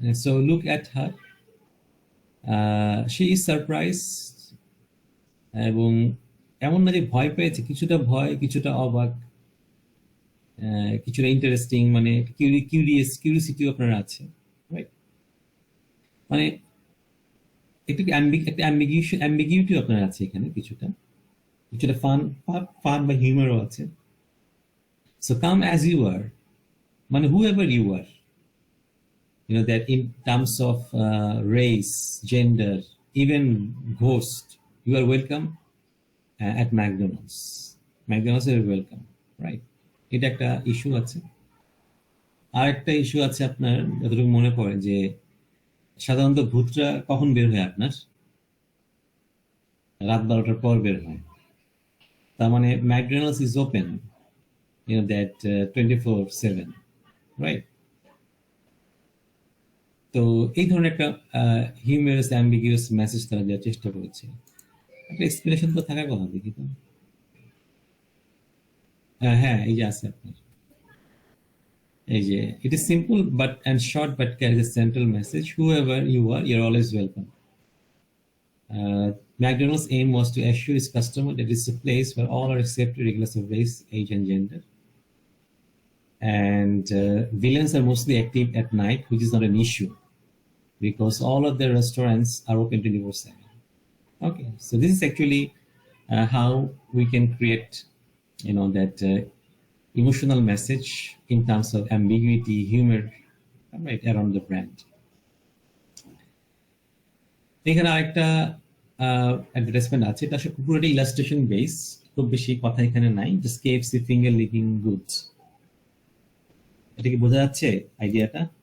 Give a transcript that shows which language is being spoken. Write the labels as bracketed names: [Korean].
[English] so look at her, she is surprise, [Bangla] এবং এমন না যে ভয় পেয়েছে, কিছুটা ভয়, কিছুটা অবাক, কিছুটা ইন্টারেস্টিং, মানে কিউরিয়াসিটিও আপনার আছে, রাইট? মানে একটু একটা অ্যাম্বিগিউটি আপনার আছে এখানে, কিছুটা কিছুটা ফান বা হিউমারও আছে। [English] so come as you are [Bangla] মানে [English] Whoever you are, that in terms of race, gender, even ghost, you are welcome at McDonald's. McDonald's is welcome, right? [Bangla] এটা একটা ইস্যু আছে। আর একটা ইস্যু আছে আপনার, যতটুকু মনে পড়ে, যে সাধারণত ভূতরা কখন বের হয় আপনার? রাত 12টার পর বের হয়। তার মানে [English] McDonald's is open, that 24/7, [Bangla] right? তো এই ধরনের একটা হিউমারাস অ্যাম্বিগিউয়াস মেসেজ তারা দেওয়ার চেষ্টা করেছে। একটা এক্সপ্লেনেশন তো থাকার কথা, দেখি তো। হ্যাঁ, এই যে আছে আপনার, এই যে [English] It is simple but and short but carries a central message, whoever you are, you are always welcome. McDonald's aim was to assure its customer that it's a place where all are accepted regardless of race, age, and gender. And villains are mostly active at night, which is not an issue because all of their restaurants are open 24/7. Okay, so this is actually how we can create, that emotional message in terms of ambiguity, humor, right, around the brand. [Bangla] এখানে আরেকটা advertisement আছে, এটা আসলে পুরোটা illustration base, খুব বেশি কথা এখানে নাই। Just KFC finger leaking goods, এটা কি বোঝা যাচ্ছে আইডিয়াটা?